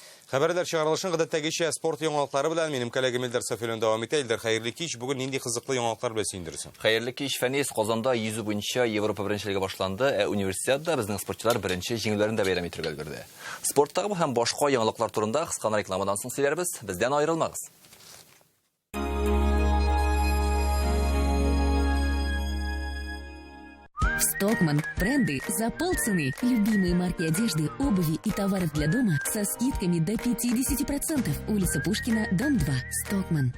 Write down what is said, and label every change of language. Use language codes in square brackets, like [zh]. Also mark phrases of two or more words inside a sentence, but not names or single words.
[tt] Хәбәрләр чыгарылышын гадәттәгечә спорт яңалыклары белән минем коллегам Илдар Сафиуллин дәвам итә. Илдар, хәерле кич. Бүген нинди кызыклы яңалыклар белән сөендерсең? Хәерле кич, Фәнис. Казанда йөзү буенча Европа беренчелеге башланды, универсиадада безнең спортчылар беренче җиңүләрен дә бәйрәм итәргә өлгерде. Спорттагы һәм башка яңалыклар турында кыска рекламадан соң сөйләрбез. Бездән аерылмагыз. [ru] Stockmann. Бренды за полцены. Любимые марки одежды, обуви и товаров для дома со скидками до 50%. Улица Пушкина, дом 2. Stockmann.